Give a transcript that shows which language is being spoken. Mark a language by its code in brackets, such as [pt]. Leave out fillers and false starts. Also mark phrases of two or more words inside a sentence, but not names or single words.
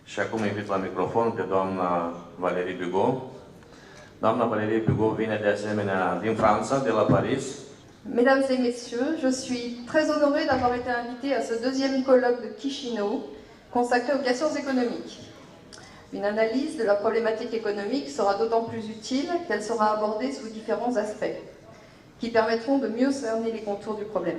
[ro] Și acum invit la microfon pe doamna Valérie Bugot. Doamna Valérie Bugot vine de asemenea din Franța, de la Paris. [fr] Mesdames et messieurs, je suis très honorée d'avoir été invitée à ce deuxième colloque de Chișinău consacré aux questions économiques. Une analyse de la problématique économique sera d'autant plus utile qu'elle sera abordée sous différents aspects qui permettront de mieux cerner les contours du problème.